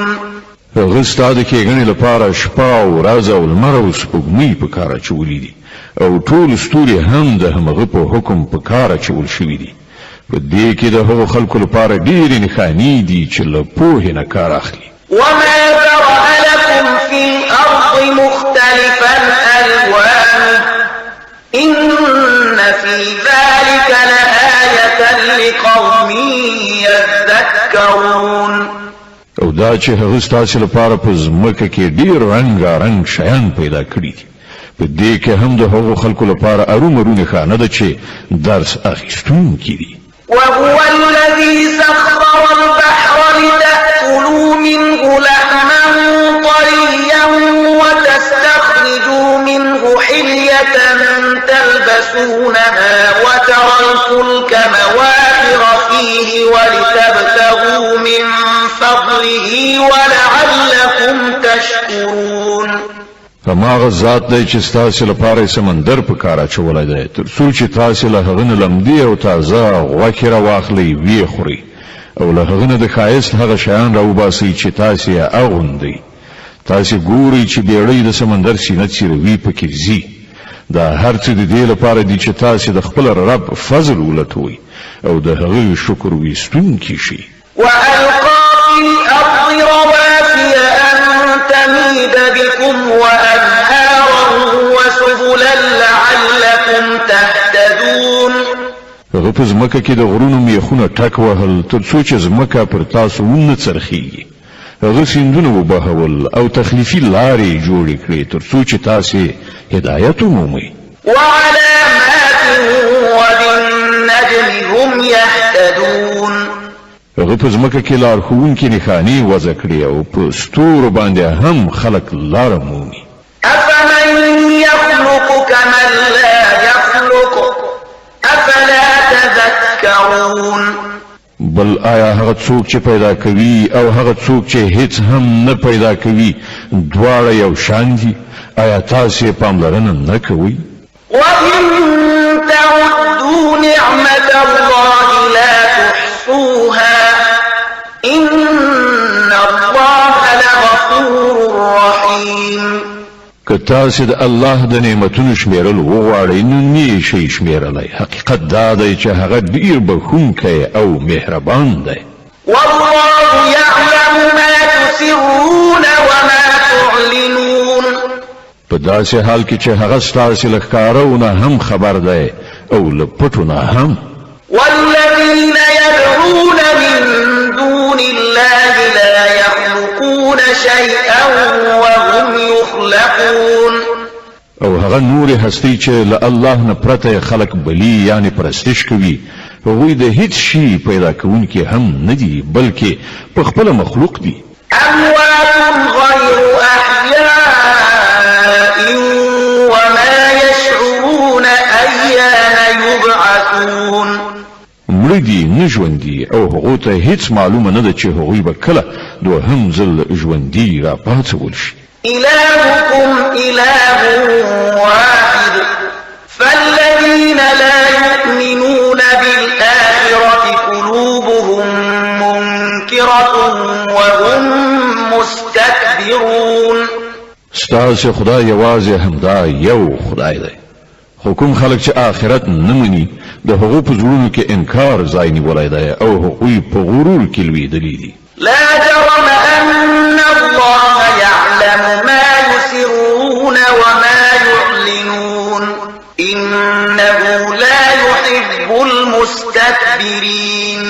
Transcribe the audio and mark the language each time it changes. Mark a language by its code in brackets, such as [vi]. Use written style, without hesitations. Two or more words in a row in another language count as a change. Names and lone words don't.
[ps] هغه ستا د کېږنې لپاره شپه او ورځ او لمر او سپوږمۍ په کار اچولي دي او ټول ستوري هم د همغه په حکم په کار اچول شوي دي. په دې کې د هغو خلکو لپاره ډېرې نښانې دي چې له پوهې نه کار اخلي. [ar] وما ذرأ لكم في الأرض مختلفا ألوانه إن في ذلك لآية لقوم يذكرون. [ps] او دا چې هغه ستاسې لپاره په ځمکه کې ډېر رنګارنګ شیان پیدا کړي دي په دې کې هم د هغو خلکو لپاره ارومرو نښانه ده چې درس اخیستونکي دي. [ar] وهو الذي سخر البحر لتأكلوا منه لحما طريا وتستخرجوا منه حلية تلبسونها وترى الفلك مواخر فيه ولتبتغوا من فضله ولعلكم تشكرون. [ps] هماغه ذات دی چې ستاسې لپاره سمندر په کار اچولی دی تر څو چې تاسې له هغه نه لمدې او تازه غوښې راواخلئ ویې خورئ او له هغه نه د ښایست هغه شیان راوباسئ چې تاسې یې اغوندئ. تاسې ګورئ چې بیړۍ د سمندر سینه څیروي پکې ځي. دا هر څه د دې لپاره دي چې تاسې د خپل رب فضل ولټوئ او د هغه شکر ویستونکي شئ. [ar] وألقى في الأرض رواسي أن تميد بكم وأنهارا وسبلا لعلكم تهتدون. [ps] هغه په ځمکه کې د غرونو میخونه ټک وهل تر څو چې ځمکه پر تاسو ونه څرخیږي. هغه سیندونه وبهول او تخلیفي لارې جوړې کړې تر څو چې تاسې هدایت ومومئ. [ar] وعلامات وبالنجم هم يهتدون. [ps] هغه په ځمکه کې لارښوونکي نښانې وضع کړې او په ستورو باندې هم خلک لاره مومي. [ar] أفمن يخلق كمن لا يخلق أفلا تذكرون. [ps] بل آیا هغه څوک چې پیدا کوي او هغه څوک چې هیڅ هم نه پیدا کوي دواړه یو شان دي؟ آیا تاسې پاملرنه نه کوئ؟ [ar] وإن تعدوا نعمة الله لا تحصوها إن الله لغفور رحيم. [ps] که تاسې د الله د نعمتونو شمیرل وغواړئ نو نه شئ شمیرلی. حقیقت دا دی چې هغه ډېر بخښونکی او مهربان دی. [ar] والله يعلم ما تسرون وما تعلنون. [ps] په داسې حال کې چې هغه ستاسې له ښکارو نه هم خبر دی او له پټو نه هم. [ar] والذين يدعون من دون الله لا يخلقون شيئا وهم يخلقون. [ps] او هغه نور هستی چې له الله نه پرته خلق بلی یعنی پرستش کوي هغوی د هیڅ شي پیدا کوونکي هم نه دي بلکې په خپل مخلوق دي. [ar] أموات غير أحياء وما يشعرون أيان يبعثون. [ps] مړه دي نه ژوندي او هغو ته هیڅ معلومه نه ده چې هغوی به کله دوهم ځل ژوندي را پاڅول شي. [ar] إلهكم إله واحد فالذين لا يؤمنون بالآخرة قلوبهم منكرة وهم مستكبرون. [ps] ستاسې خدای یوازې همدا یو خدای دی خو کوم خلک چې آخرت نه مني د هغو په زړونو کې انکار ځای نیولی دی او هغوی په غرور کې لویدلي دي. [ar] لا جرم أن الله يعلم ما يسرون وما يعلنون إنه لا يحب المستكبرين.